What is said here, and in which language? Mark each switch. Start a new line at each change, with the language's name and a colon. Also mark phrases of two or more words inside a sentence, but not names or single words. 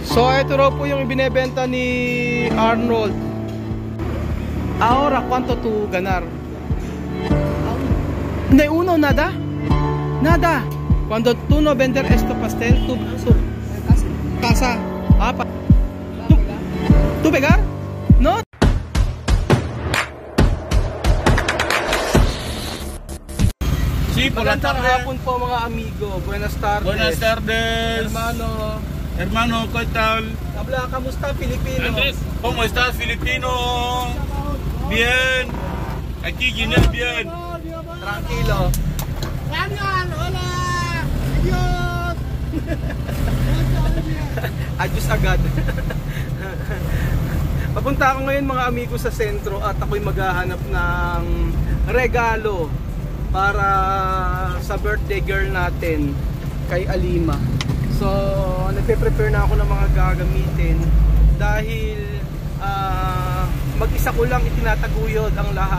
Filipino: So ito raw po yung ibinebenta ni Arnold.
Spanish: Ahora, ¿cuánto tu ganar? De uno, nada? Nada. Cuando tú no vender esto pastel, tú casa. Ah, ¿tú pegar? No. Sí, por la
Filipino: Magandang
Spanish: tarde.
Filipino: hapon po mga amigo.
Spanish: Buenas tardes. Buenas tardes. Hermano, ¿Qué tal? habla,
Filipino: kamusta Pilipino?
Spanish: Andrés, ¿cómo estás, filipino? Bien. Aquí Ginel, bien. Tranquilo. Daniel, hola! Adios!
Filipino: Adios agad. Papunta ako ngayon mga amigo sa sentro at ako'y maghahanap ng regalo para sa
English: birthday girl
Filipino: natin kay Alima. So, nagpe-prepare na ako ng mga gagamitin dahil mag-isa ko lang itinataguyod ang lahat.